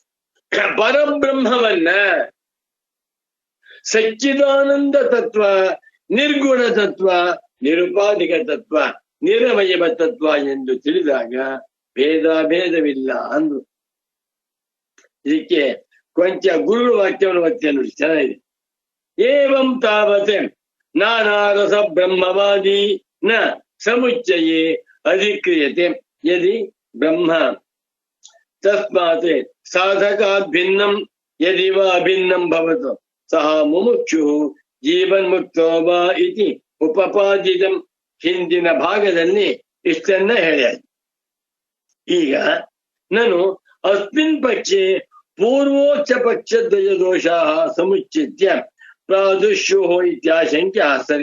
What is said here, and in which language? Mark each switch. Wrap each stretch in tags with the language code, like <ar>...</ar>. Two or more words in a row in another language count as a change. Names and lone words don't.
<kn>ಪರಬ್ರಹ್ಮವನ್ನ ಸಚ್ಚಿದಾನಂದ ತತ್ವ, ನಿರ್ಗುಣ ತತ್ವ, ನಿರುಪಾಧಿಕ ತತ್ವ, ನಿರವಯವ ತತ್ವ ಎಂದು ತಿಳಿದಾಗ ಭೇದವಿಲ್ಲ ಅಂದ್ರು. ಇದಕ್ಕೆ ಕೊಂಚ ಗುರು ವಾಕ್ಯವನ್ನು ಒತ್ತಿ ನೋಡಿ, ಚೆನ್ನಾಗಿದೆ.</kn> <sa>ಏವಂ ತಾವತ್ ನಾನಾರಸ ಬ್ರಹ್ಮವಾದಿ ನ ಸಮುಚ್ಚಯೇ ಅಧಿಕ್ರಿಯತೆ ಯದಿ ಬ್ರಹ್ಮ ತಸ್ಮಾತ್ ಸಾಧಕಾತ್ ಭಿನ್ನಂ ಯದಿ ವಾ ಅಭಿನ್ನಂ ಭವತು ಸಹ ಮುಮುಕ್ಷು ಜೀವನ್ ಮುಕ್ತೋ ವಾ ಇತಿ ಉಪಪಾದಿತಂ.</sa> <kn>ಹಿಂದಿನ ಭಾಗದಲ್ಲಿ ಇಷ್ಟನ್ನ ಹೇಳ್ಯಾರ. ಈಗ ನಾನು</kn> <sa>ಅಸ್ಮಿನ್ ಪಕ್ಷೆ ಪೂರ್ವೋಚ್ಚ ಪಕ್ಷದ್ವಯ ದೋಷಾಃ ಸಮುಚ್ಚಿತ್ಯ ಪ್ರಾದುಷ್ಯೋ ಇತ್ಯಾಶಂಕ್ಯ ಸರಿ.</sa>